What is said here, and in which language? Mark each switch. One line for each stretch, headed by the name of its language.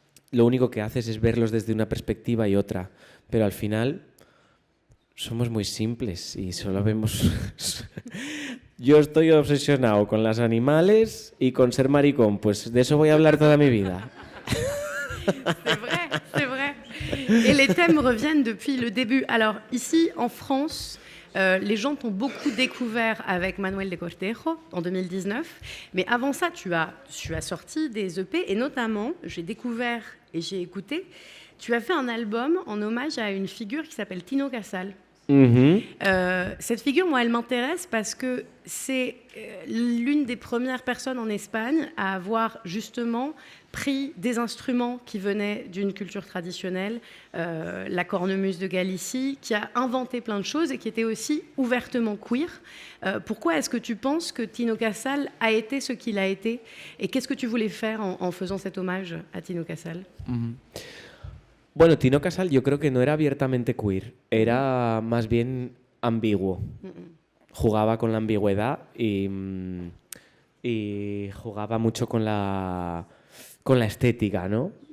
Spanish: Lo único que haces es verlos desde una perspectiva y otra, pero al final somos muy simples y solo vemos... Yo estoy obsesionado con los animales y con ser maricón, pues de eso voy a hablar toda mi vida.
French: C'est vrai, c'est vrai. Et les thèmes reviennent depuis le début. Alors ici, en France, les gens t'ont beaucoup découvert avec Manuel de Cortejo en 2019. Mais avant ça, tu as sorti des EP et notamment, j'ai découvert et j'ai écouté, tu as fait un album en hommage à une figure qui s'appelle Tino Casal. Cette figure, moi, elle m'intéresse parce que c'est l'une des premières personnes en Espagne à avoir justement pris des instruments qui venaient d'une culture traditionnelle, la cornemuse de Galicie, qui a inventé plein de choses et qui était aussi ouvertement queer. Pourquoi est-ce que tu penses que Tino Casal a été ce qu'il a été et qu'est-ce que tu voulais faire en faisant cet hommage à Tino Casal?
Spanish: Bueno, Tino Casal yo creo que no era abiertamente queer, era más bien ambiguo. Jugaba con la ambigüedad y jugaba mucho con la estética, ¿no?